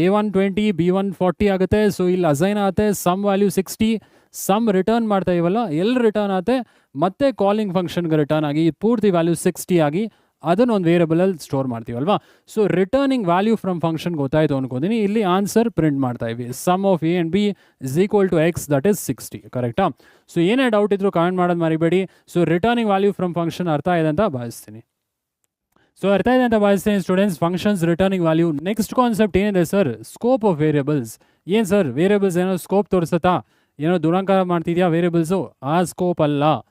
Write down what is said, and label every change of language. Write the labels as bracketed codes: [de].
[kn] A120 B140 ಆಗುತ್ತೆ. So ಇಲ್ಲಿ assign ಆಗುತ್ತೆ ಸಮ್ ವ್ಯಾಲ್ಯೂ 60, ಸಮ್ ರಿಟರ್ನ್ ಮಾಡ್ತಾ ಇವಲ್ಲ, ಎಲ್ಲಿ ರಿಟರ್ನ್ ಆಗುತ್ತೆ ಮತ್ತೆ ಕಾಲಿಂಗ್ ಫಂಕ್ಷನ್ಗೆ ರಿಟರ್ನ್ ಆಗಿ ಪೂರ್ತಿ ವ್ಯಾಲ್ಯೂ 60 ಆಗಿ ಅದನ್ನು ಒಂದು ವೇರಿಯಬಲಲ್ಲಿ store ಮಾಡ್ತೀವಲ್ವಾ. So returning value from function ಗೊತ್ತಾಯಿತು ಅನ್ಕೋತೀನಿ. ಇಲ್ಲಿ ಆನ್ಸರ್ ಪ್ರಿಂಟ್ ಮಾಡ್ತಾ EV. [en] Sum of A and B is equal to X, that is 60. [kn] ಕರೆಕ್ಟಾ? ಸೊ ಏನೇ ಡೌಟ್ ಇದ್ರು ಕಾಮೆಂಟ್ ಮಾಡೋದು ಮರಿಬೇಡಿ. So returning value from function ಅರ್ಥ ಇದೆ ಅಂತ ಭಾವಿಸ್ತೀನಿ. ಸೊ ಅರ್ಥ ಇದೆ ಅಂತ ಭಾವಿಸ್ತೀನಿ students, functions returning value. Next concept ಏನಿದೆ ಸರ್, ಸ್ಕೋಪ್ ಆಫ್ ವೇರಿಯಬಲ್ಸ್. ಏನು ಸರ್ ವೇರಿಯಬಲ್ಸ್ ಏನೋ ಸ್ಕೋಪ್ ತೋರಿಸುತ್ತಾ, ಏನೋ ದುರಂಕಾರ ಮಾಡ್ತಿದ್ಯಾ ವೇರಿಯಬಲ್ಸು? ಆ ಸ್ಕೋಪ್ ಅಲ್ಲ.